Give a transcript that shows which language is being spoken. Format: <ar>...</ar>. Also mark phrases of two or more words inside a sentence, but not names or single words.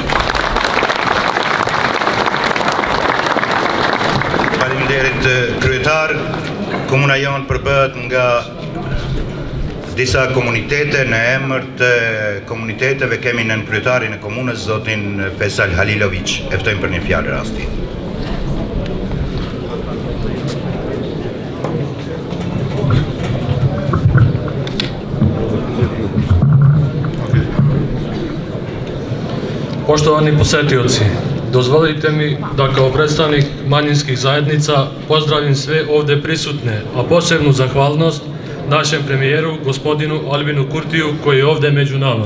<sq>Faleminderit kryetar. Komuna jonë përbëhet nga disa komunitete. Në emër të komuniteteve kemi nën kryetarin e komunës, zotin Fesal Halilović. E ftojmë për një fjalë rasti.</sq> <bs>Poštovani posetioci, dozvolite mi da kao predstavnik manjinskih zajednica pozdravim sve ovdje prisutne, a posebnu zahvalnost našem premijeru, gospodinu Albinu Kurtiju, koji je ovdje među nama.</bs>